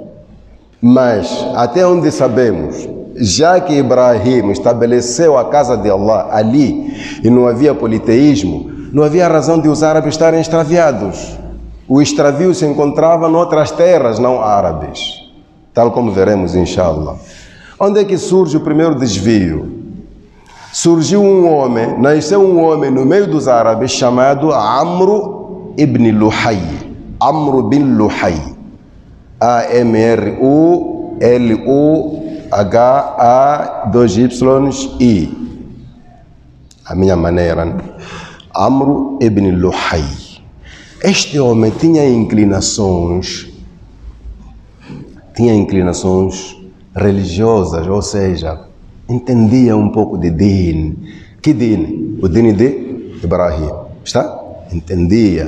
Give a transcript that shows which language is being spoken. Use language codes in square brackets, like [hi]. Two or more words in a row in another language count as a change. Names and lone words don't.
[pt] Mas, até onde sabemos, já que Ibrahim estabeleceu a casa de Allah ali e não havia politeísmo, não havia razão de os árabes estarem extraviados. O extravio se encontrava noutras terras não árabes. Tal como veremos, inshallah. Onde é que surge o primeiro desvio? Surgiu um homem, nasceu um homem no meio dos árabes chamado Amru ibn Luhay. Amru bin Luhay. A-M-R-U-L-U-H-A-2-Y-I. A minha maneira, né? Amru ibn Luhay. Este homem tinha inclinações religiosas, ou seja, entendia um pouco de din. Que din? O din de Ibrahim. Está? Entendia.